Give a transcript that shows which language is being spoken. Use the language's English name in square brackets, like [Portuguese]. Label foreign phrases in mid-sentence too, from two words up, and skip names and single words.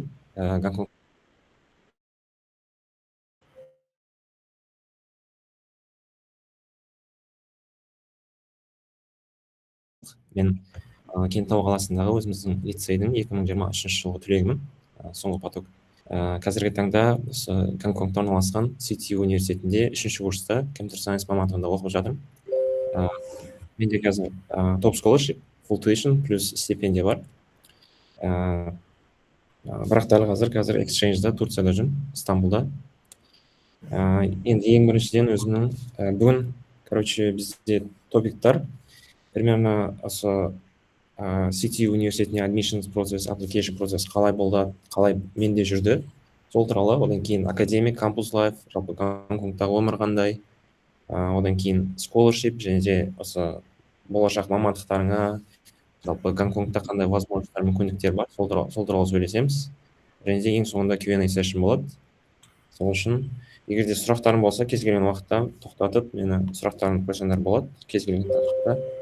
[Kazakh] Гонконг мен Кентау қаласындағы өзіміздің лицейдің 2023 жылғы түлегімін, соңғы поток. Қазіргі таңда осы Гонконгта орналасқан CTU университетінде 3-ші курста [English] computer science [Kazakh] мамандығында оқып жатырмын. Менде қазір топ [English] scholarship, full tuition [Kazakh] плюс стипендия бар. Бірақ дәл қазір exchange'да Турцияда жүрмін, Стамбулда. Енді ең біріншіден өзімнің бүгін, бізде топиктар примерно осы CTU университетіне admissions процесс, application процесс қалай болды, қалай менде жүрді, сол туралы. Одан кейін академик, [English] campus life, [Kazakh] жалпы Гонконгтағы өмір қандай, одан кейін scholarship және де осы болашақ мамандықтарыңа, жалпы Гонконгта қандай возможностьтар, мүмкіндіктер бар, сол туралы сөйлесеміз. Және де ең соңында [English] Q&A session [Kazakh] болады. Сол үшін егер де сұрақтарың болса, кез келген уақытта тоқтатып, мені сұрақтарыңды қойсаңдар болады, кез келген тақырыпта.